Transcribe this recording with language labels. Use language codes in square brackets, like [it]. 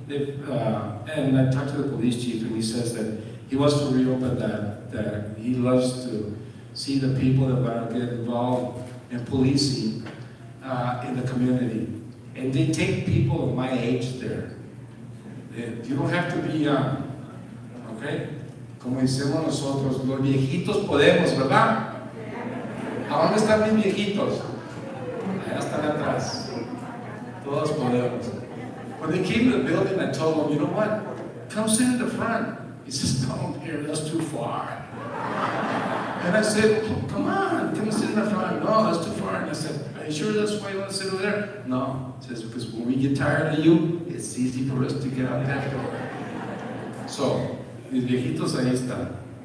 [en] And I talked to the police chief, and he says that he wants to reopen that he loves to see the people that want to get involved in policing in the community. And they take people of my age there. You don't have to be young, okay? [es] Como decimos nosotros, los viejitos podemos, ¿verdad? ¿A dónde están mis viejitos? Allá están atrás. Todos podemos. [en] When they came to the building, I told them, you know what? Come sit in the front. He says, no, here, that's too far. And I said, come on, come sit in the front. No, that's too far. And I said, are you sure that's why you want to sit over there? No. He says, because when we get tired of you, it's easy for us to get out that door. [es] So, mis viejitos ahí están.